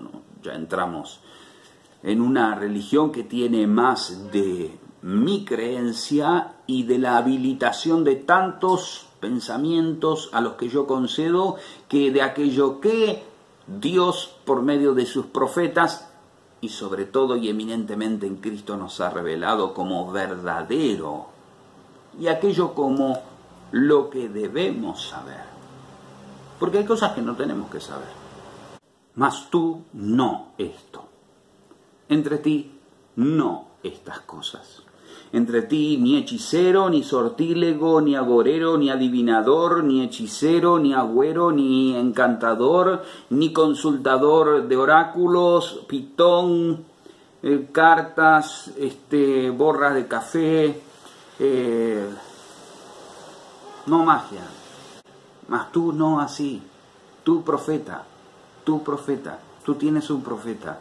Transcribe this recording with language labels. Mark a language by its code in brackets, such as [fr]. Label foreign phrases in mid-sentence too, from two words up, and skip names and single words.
[es] Ya entramos en una religión que tiene más de mi creencia y de la habilitación de tantos pensamientos a los que yo concedo, que de aquello que Dios, por medio de sus profetas, y sobre todo y eminentemente en Cristo, nos ha revelado como verdadero, y aquello como lo que debemos saber. Porque hay cosas que no tenemos que saber. Mas tú no esto. Entre ti no estas cosas. Entre ti ni hechicero, ni sortílego, ni agorero, ni adivinador, ni hechicero, ni agüero, ni encantador, ni consultador de oráculos, pitón, cartas, borras de café, no magia. Mas tú no así. Tú profeta, tú tienes un profeta.